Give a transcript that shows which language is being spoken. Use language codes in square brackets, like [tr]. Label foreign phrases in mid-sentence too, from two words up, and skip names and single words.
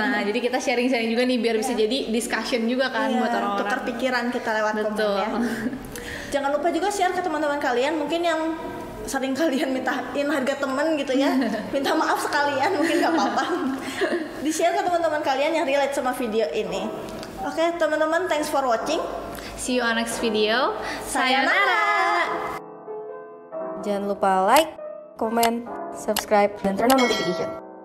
[id] Nah, jadi kita sharing-sharing juga nih biar bisa jadi discussion juga kan buat orang-orang. Tukar pikiran kita lewat komen ya. Jangan lupa juga share ke teman-teman kalian, mungkin yang sering kalian mintain harga temen gitu ya, minta maaf sekalian, mungkin gak apa-apa, di share ke teman-teman kalian yang relate sama video ini. Oke teman-teman, [en] thanks for watching, see you on next video. Sayonara. [id] Jangan lupa [en] like, comment, subscribe, dan turn on notification.